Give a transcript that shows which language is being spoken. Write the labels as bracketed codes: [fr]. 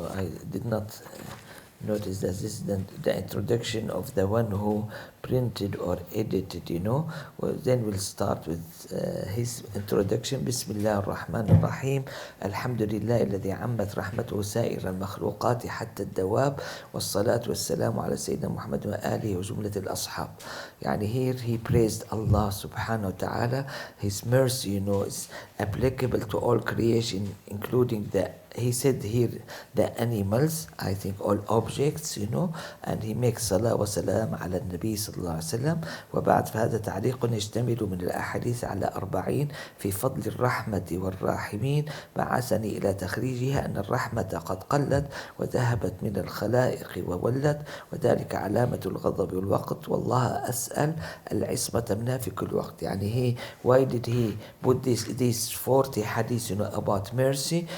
[en] I did not notice that this is the introduction of the one who printed or edited, Well, then we'll start with his introduction. [ar] بسم الله الرحمن الرحيم. الحمد لله الذي عمت رحمته سائر المخلوقات حتى الدواب، والصلاة والسلام على سيدنا محمد وآله وجملة الأصحاب. [en] يعني here he praised Allah subhanahu wa ta'ala. His mercy, is applicable to all creation, including he said here the animals, I think all objects, and he makes [ar] صلاة وسلام على النبي صلى الله عليه وسلم. وبعد فهذا تعليق يشتمل من الأحاديث على 40 في فضل الرحمة والراحمين، بعثني إلى تخريجها أن الرحمة قد قلت وذهبت من الخلائق وولت، وذلك علامة الغضب والوقت، والله أسأل العصمة منها في كل وقت. [en] يعني why did he put these 40 hadiths, about mercy?